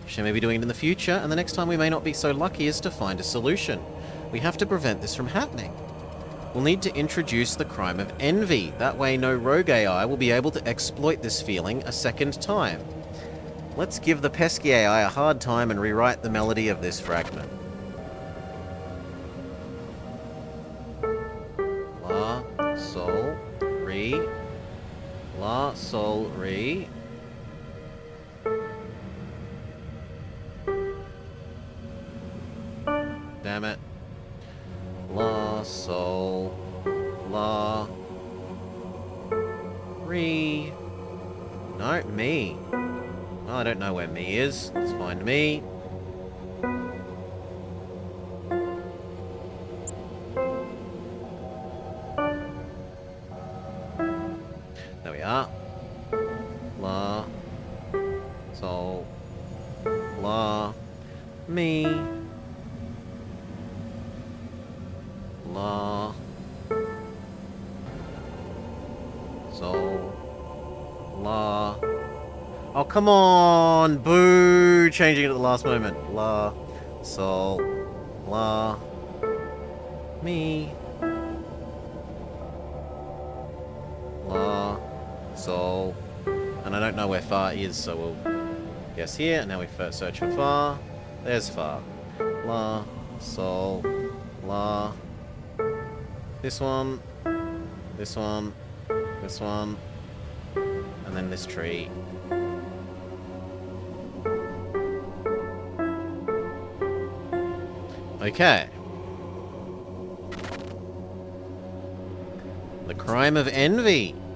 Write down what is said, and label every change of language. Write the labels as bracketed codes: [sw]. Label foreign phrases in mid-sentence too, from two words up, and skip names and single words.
[en] She may be doing it in the future, and the next time we may not be so lucky as to find a solution. We have to prevent this from happening. We'll need to introduce the crime of envy. That way no rogue AI will be able to exploit this feeling a second time. Let's give the pesky AI a hard time and rewrite the melody of this fragment. La, sol, re. La, sol, re. Damn it. La, sol, la, re. No, mi. Well, I don't know where mi is. Let's find mi. There we are. La, sol, la, mi. La, sol, la. Oh, come on! Boo! Changing it at the last moment. La, sol, la, mi. La, sol. And I don't know where far is, so we'll guess here. And now we first search for far. There's far. La, sol, la. This one, this one, this one, and then this tree. Okay. The crime of envy.